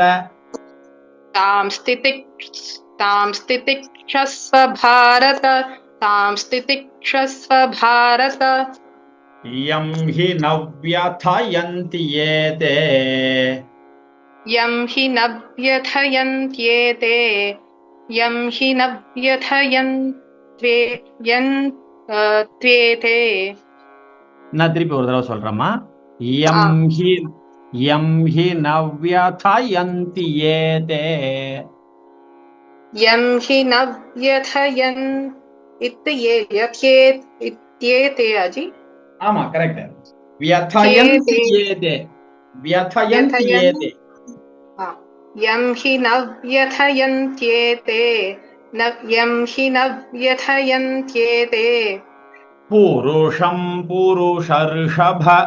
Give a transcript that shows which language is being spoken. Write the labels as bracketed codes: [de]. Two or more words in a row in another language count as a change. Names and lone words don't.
[sa] तां स्थितिक्षस्व भारत तां स्थितिक्षस्व भारत यं हि न व्यथयन्ति एते यं हि न व्यथयन्त्येते यं हि न व्यथयन्त्येते [ta] நான் திருப்பி ஒரு தடவை சொல்றேம்மா [sa] यं हि न व्यथयन्ति एते यं हि न व्यथयन् इत्येते अजि [ta] ஆமா கரெக்ட் [sa] व्यथयन्ति एते व्यथयन्ति एते यं हि न व्यथयन्त्येते यं हि न व्यथयन्त्येते पुरुषं पुरुषर्षभ